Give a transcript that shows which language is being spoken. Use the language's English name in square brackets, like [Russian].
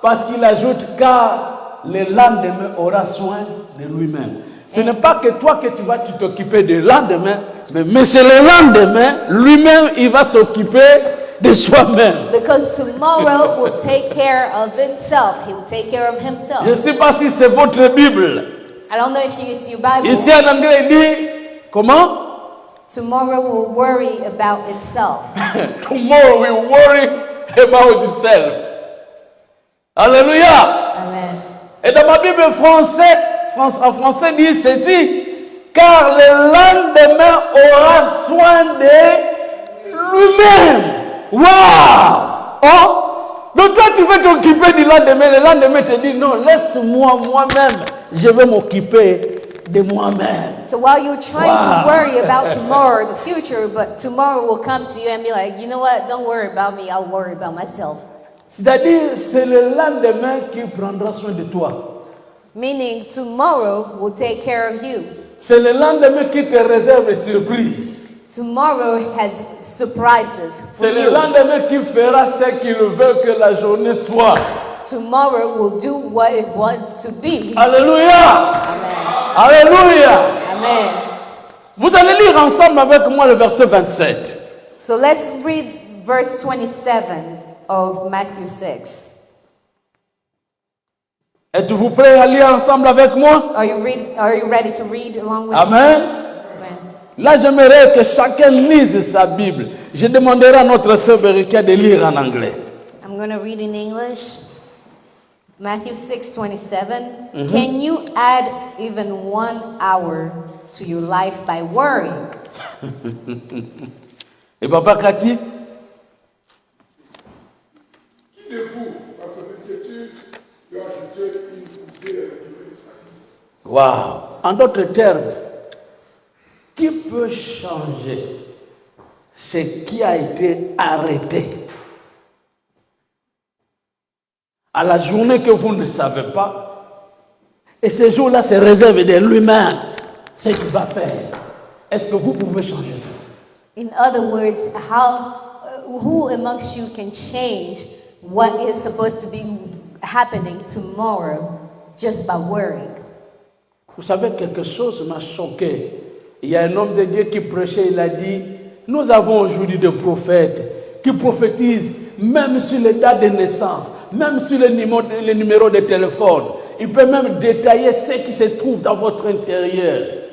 [French] Parce qu'il ajoute car le lendemain aura soin de lui-même. Ce n'est pas que toi que tu vas t'occuper du lendemain, mais c'est le lendemain, lui-même, il va s'occuper de soi-même. [English] Because tomorrow will take care of itself. He will take care of himself. [French] Je ne sais pas si c'est votre Bible. [English] I don't know if it's your Bible. [French] Ici en anglais, il dit, comment? [English] Tomorrow will worry about itself. Tomorrow will worry about itself. [French] Alléluia. [English] Amen. [French] Et dans ma Bible en français dit ceci, car le lendemain aura soin de lui-même. Waouh! Oh! Donc toi tu veux t'occuper du lendemain, le lendemain te dit non, laisse-moi moi-même, je vais m'occuper de moi-même. [English] So while you're trying to worry about tomorrow, the future, but tomorrow will come to you and be like, you know what? Don't worry about me. I'll worry about myself. [French] C'est-à-dire, c'est le lendemain qui prendra soin de toi. [English] Meaning tomorrow will take care of you. [French] C'est le lendemain qui te réserve des surprises. [English] Tomorrow has surprises for [French] C'est le [English] you. [French] lendemain qui fera ce qu'il veut que la journée soit. [English] Tomorrow will do what it wants to be. [French] Alléluia! [English] Amen. [French] Alléluia! [English] Amen. [French] Vous allez lire ensemble avec moi le verset 27. [English] So let's read verse 27 of Matthew 6. [French] Êtes-vous prêts à lire ensemble avec moi? [English] Are you ready to read along with me? Amen. Amen. [French] Là, j'aimerais que chacun lise sa Bible. Je demanderai à notre sœur Berika de lire en anglais. [English] I'm going to read in English. Matthew 6:27. Can you add even 1 hour to your life by worrying? [French] Et Papa Cathy? Qui de vous, à cette inquiétude, peut ajouter une coupée à la durée de sa vie? [English] Wow. [French] En d'autres termes, qui peut changer ce qui a été arrêté à la journée que vous ne savez pas, et ce jour-là se réserve de lui-même ce qu'il va faire? Est-ce que vous pouvez changer ça? [English] In other words, who amongst you can change what is supposed to be happening tomorrow just by worrying? [French] Vous savez, quelque chose m'a choqué. Il y a un homme de Dieu qui prêchait, il a dit, nous avons aujourd'hui des prophètes qui prophétisent même sur les dates de naissance, même sur les numéros de téléphone. Il peut même détailler ce qui se trouve dans votre intérieur.